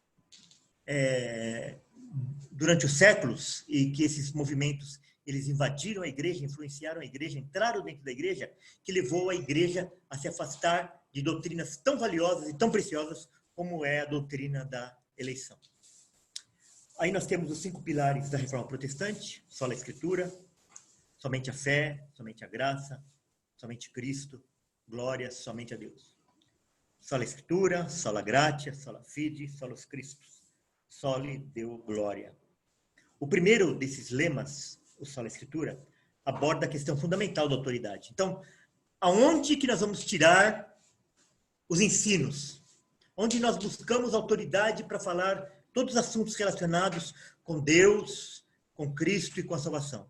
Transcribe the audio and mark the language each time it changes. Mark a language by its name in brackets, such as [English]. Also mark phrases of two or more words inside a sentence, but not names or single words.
[Portuguese] durante os séculos, e que esses movimentos eles invadiram a igreja, influenciaram a igreja, entraram dentro da igreja, que levou a igreja a se afastar de doutrinas tão valiosas e tão preciosas como é a doutrina da eleição. Aí nós temos os 5 pilares da Reforma Protestante: sola Escritura, somente a fé, somente a graça, somente Cristo, glória somente a Deus. [Latin] Sola Escritura, sola gratia, sola fide, solos Christus, soli Deo gloria. [Portuguese] O primeiro desses lemas, o sola Escritura, aborda a questão fundamental da autoridade. Então, aonde que nós vamos tirar os ensinos? Onde nós buscamos autoridade para falar todos os assuntos relacionados com Deus, com Cristo e com a salvação?